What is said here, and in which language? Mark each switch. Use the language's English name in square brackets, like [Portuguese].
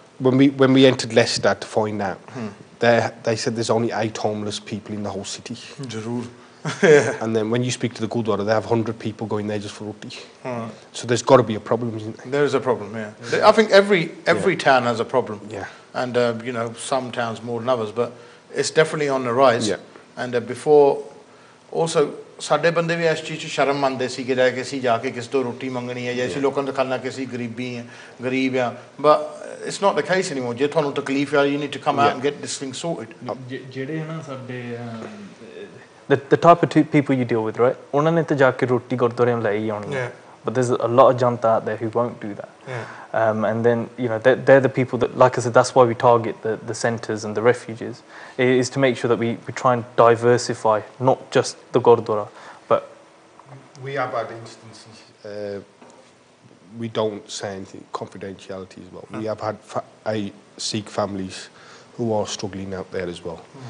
[English] When we entered Leicester to find out, they said there's only 8 homeless people in the whole city. And then when you speak to the Gurdwara, they have 100 people going there just for roti. So there's got to be a problem, isn't there? There is a problem, yeah. I think every town has a problem. Yeah. And, some towns more than others, but it's definitely on the rise. Yeah. And before, also, [Punjabi] ਸਾਡੇ ਬੰਦੇ ਵੀ ਇਸ ਚੀਜ਼ 'ਚ ਸ਼ਰਮ ਮੰਨਦੇ ਸੀ ਕਿ ਅਸੀਂ ਜਾ ਕੇ ਕਿਸੇ ਤੋਂ ਰੋਟੀ ਮੰਗਣੀ ਹੈ ਜਾਂ ਅਸੀਂ ਲੋਕਾਂ ਨੂੰ ਦਿਖਾਉਣਾ ਕਿ ਅਸੀਂ ਗਰੀਬ ਆ, [English] but it's not the case anymore. [Punjabi] ਜੇ ਤੁਹਾਨੂੰ ਤਕਲੀਫ ਆ, [English] you need to come out and get this thing sorted. [Punjabi] ਜਿਹੜੇ ਨਾ ਸਾਡੇ [English] the type of people you deal with, right? [Punjabi] ਉਹਨਾਂ ਨੇ ਤਾਂ ਜਾ ਕੇ ਰੋਟੀ ਗੁਰਦੁਆਰੇ ਨੂੰ ਲੈ ਹੀ ਆਉਣੀ ਹੈ. [English] But there's a lot of janta out there who won't do that. And then, they're the people that, like I said, that's why we target the centres and the refuges, is to make sure that we try and diversify, not just the Gurdwara, but... We have had instances, we don't say anything, confidentiality as well. We have had Sikh families who are struggling out there as well.